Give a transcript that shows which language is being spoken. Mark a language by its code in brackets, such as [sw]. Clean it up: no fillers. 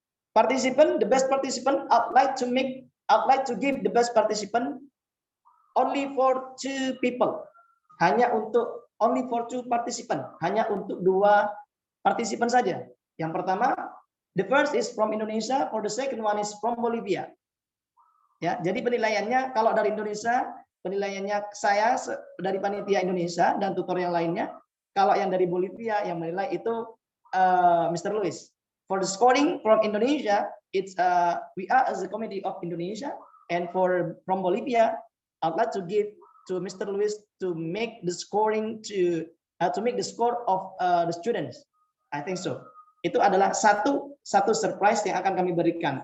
[en] Participant, the best participant, I'd like to give the best participant only for 2 people. Only for 2 participant, [id] hanya untuk 2 partisipan saja. Yang pertama, [en] the first is from Indonesia, for the second one is from Bolivia. [id] Ya, jadi penilaiannya kalau dari Indonesia, penilaiannya saya dari panitia Indonesia dan tutor yang lainnya. Kalau yang dari Bolivia yang menilai itu Mr. Luis. [en] For the scoring from Indonesia, it's we are as a committee of Indonesia, and from Bolivia, I'd like to give to Mr. Luis to make the scoring to make the score of the students. I think so. [id] Itu adalah satu surprise yang akan kami berikan.